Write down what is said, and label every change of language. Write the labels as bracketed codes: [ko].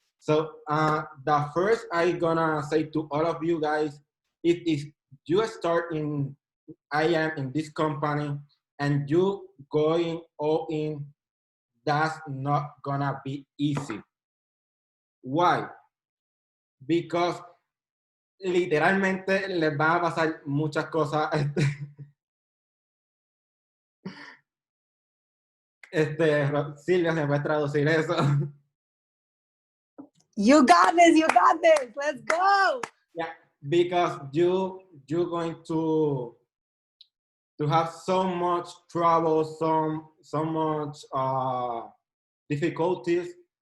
[en] So the first I gonna say to all of you guys, if you start in, I am in this company and you going all in, that's not gonna be easy. Why? [es] Because literalmente les van a pasar muchas cosas. Silvia, ¿se puede traducir eso? [en] You got this. Let's go. Yeah, because you're going to have so much trouble, so much difficulties.